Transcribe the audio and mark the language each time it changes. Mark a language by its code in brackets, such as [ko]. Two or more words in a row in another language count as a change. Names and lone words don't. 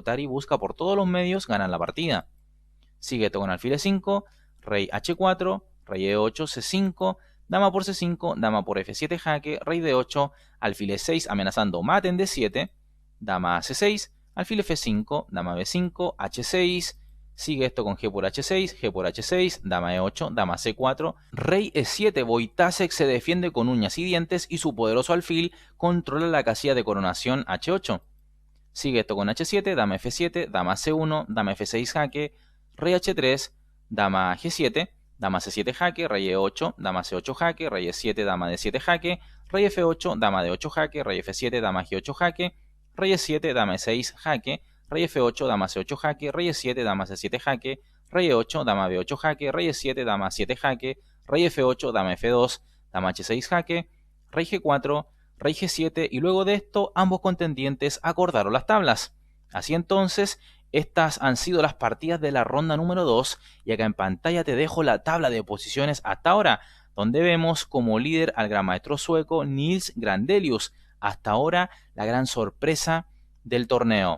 [es] Tari busca por todos los medios ganar la partida. Sigue esto con alfil E5, rey H4, rey E8, C5, dama por C5, dama por F7 jaque, rey D8, alfil E6 amenazando mate en D7, dama C6, alfil F5, dama B5, H6, sigue esto con G por H6, G por H6, dama E8, dama C4, rey E7, Wojtaszek se defiende con uñas y dientes y su poderoso alfil controla la casilla de coronación H8. Sigue esto con H7, dama F7, dama C1, dama F6 jaque, rey H3, dama G7, dama C7 jaque, rey E8, dama C8 jaque, rey E7, dama D7 jaque, rey F8, dama D8 jaque, rey F7, dama G8 jaque, rey E7, dama E6 jaque, rey F8, dama C8 jaque, rey E7, dama C7 jaque, rey E8, dama B8 jaque, rey E7, dama 7 jaque, rey F8, dama F2, dama H6 jaque, rey G4, rey G7 y luego de esto ambos contendientes acordaron las tablas. Así entonces, estas han sido las partidas de la ronda número 2 y acá en pantalla te dejo la tabla de posiciones hasta ahora, donde vemos como líder al gran maestro sueco Nils Grandelius, hasta ahora la gran sorpresa del torneo.